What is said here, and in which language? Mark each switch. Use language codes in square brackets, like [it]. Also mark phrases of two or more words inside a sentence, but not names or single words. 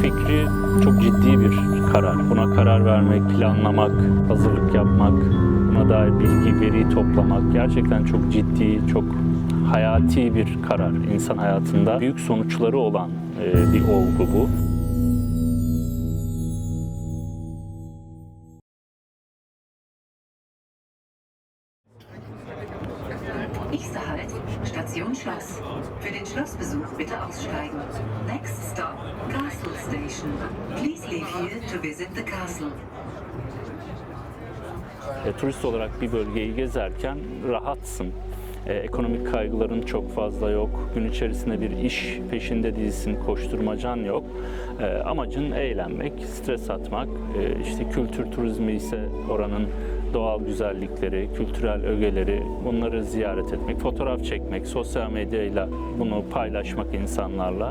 [tr] fikri çok ciddi bir karar. Buna karar vermek, planlamak, hazırlık yapmak, buna dair bilgi, veri toplamak gerçekten çok ciddi, çok hayati bir karar. İnsan hayatında büyük sonuçları olan bir olgu bu. [de] Nächster Halt, Station Schloss. Für den Schlossbesuch bitte aussteigen. [en] Next stop, Castle Station. Please leave here to visit the castle. [tr] Turist olarak bir bölgeyi gezerken rahatsın. Ekonomik kaygıların çok fazla yok. Gün içerisinde bir iş peşinde değilsin, koşturmacan yok. Amacın eğlenmek, stres atmak. İşte kültür turizmi ise oranın doğal güzellikleri, kültürel ögeleri, bunları ziyaret etmek, fotoğraf çekmek, sosyal medyayla bunu paylaşmak insanlarla.